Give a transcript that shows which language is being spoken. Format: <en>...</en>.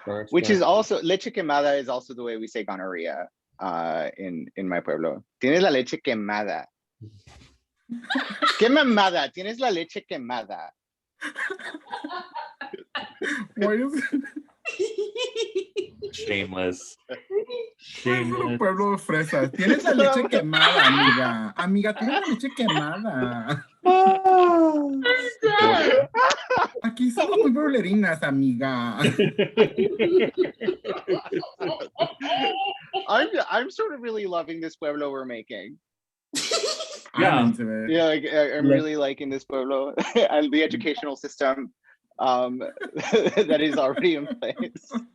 <en>Which is also leche quemada is also the way we say gonorrhea in my pueblo.</en> <es>Tienes la leche quemada. ¿Qué mamada? Tienes la leche quemada.</es> <en>Why is it? Shameless.</en> <es>Pueblo de fresas. Tienes la leche quemada, amiga. Amiga, tienes la leche quemada. Aquí somos muy pueblerinas, amiga.</es> <en>I'm sort of really loving this pueblo we're making. Yeah. I'm into it. Yeah, I'm really liking this pueblo and the educational system that is already in place.</en>